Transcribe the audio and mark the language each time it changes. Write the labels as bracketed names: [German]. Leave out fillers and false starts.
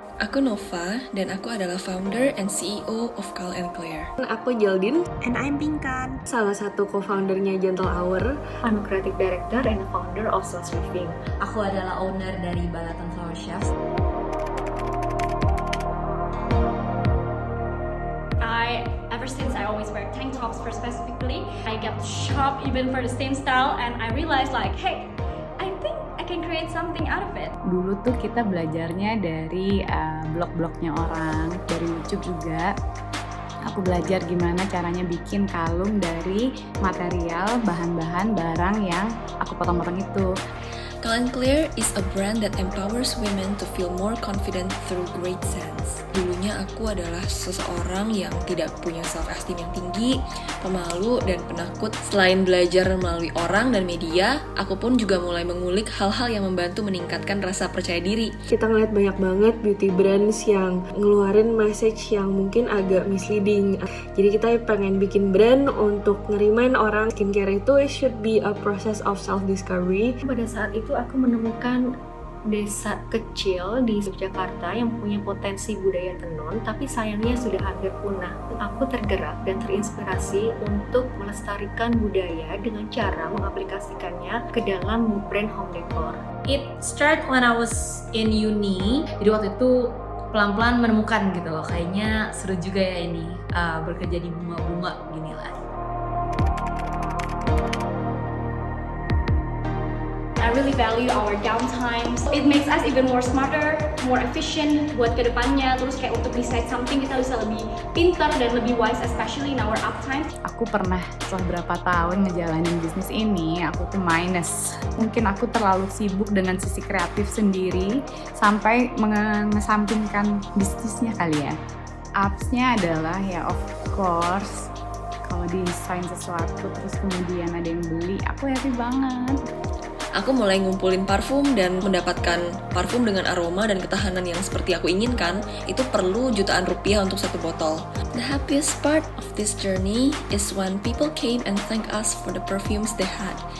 [Indonesian] Aku Nova, dan aku adalah [English] founder and CEO of [Indonesian] Cal & Claire. Aku Geraldine, [English] and I'm Pinkan, [Indonesian] salah satu co-foundernya Gentle Hour. [English] I'm a creative director and a founder of Slots Living. [Indonesian] Aku adalah owner dari Balatan Flower Chefs. [English] Ever since I always wear tank tops for specifically, I get to shop even for the same style, and I realized like, hey, I think I can create something out of it. [Indonesian] Dulu tuh kita belajarnya dari blog-blognya orang, dari YouTube juga. Aku belajar gimana caranya bikin kalung dari material, bahan-bahan, barang yang aku potong-potong itu. [English] Cal & Claire is a brand that empowers women to feel more confident through great sense. [Indonesian] Dulunya aku adalah seseorang yang tidak punya self-esteem yang tinggi, pemalu, dan penakut. Selain belajar melalui orang dan media, aku pun juga mulai mengulik hal-hal yang membantu meningkatkan rasa percaya diri. Kita ngeliat banyak banget beauty brands yang ngeluarin message yang mungkin agak misleading. Jadi kita pengen bikin brand untuk ngerimain orang skincare itu [English] should be a process of self-discovery. [Indonesian] Pada saat itu aku menemukan desa kecil di Yogyakarta yang punya potensi budaya tenun, tapi sayangnya sudah hampir punah. Aku tergerak dan terinspirasi untuk melestarikan budaya dengan cara mengaplikasikannya ke dalam brand home decor. [English] It started when I was in uni. [Indonesian] Jadi waktu itu pelan-pelan menemukan gitu loh, kayaknya seru juga ya ini bekerja di bunga-bunga gini lah. [English] I really value our downtime. So it makes us even more smarter, more efficient [Indonesian] buat kedepannya. Terus kayak untuk [English] decide something [Indonesian] kita bisa lebih pintar dan lebih wise, [English] especially in our uptime. [Indonesian] Aku pernah setelah berapa tahun ngejalanin bisnis ini, aku tuh minus. Mungkin aku terlalu sibuk dengan sisi kreatif sendiri sampai mengesampingkan bisnisnya kali ya. Upsnya adalah ya [English] of course, [Indonesian] kalau desain sesuatu terus kemudian ada yang beli, aku happy banget. Aku mulai ngumpulin parfum dan mendapatkan parfum dengan aroma dan ketahanan yang seperti aku inginkan. Itu perlu jutaan rupiah untuk satu botol. [English] The happiest part of this journey is when people came and thank us for the perfumes they had.